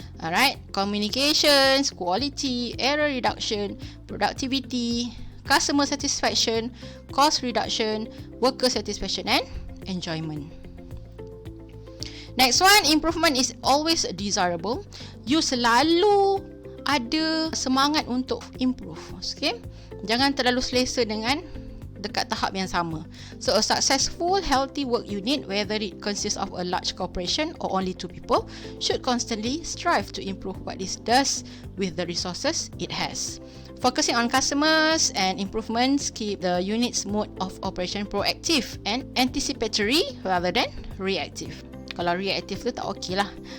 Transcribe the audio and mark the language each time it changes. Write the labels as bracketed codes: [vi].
[en] Alright, communications, quality, error reduction, productivity, customer satisfaction, cost reduction, worker satisfaction and enjoyment. Next one, improvement is always desirable. [ms] You selalu ada semangat untuk improve. Okay? Jangan terlalu selesa dengan dekat tahap yang sama. [en] So a successful, healthy work unit, whether it consists of a large corporation or only 2 people, should constantly strive to improve what it does with the resources it has. Focusing on customers and improvements keep the unit's mode of operation proactive and anticipatory rather than reactive. [ms] Kalau reactive tu tak okey lah.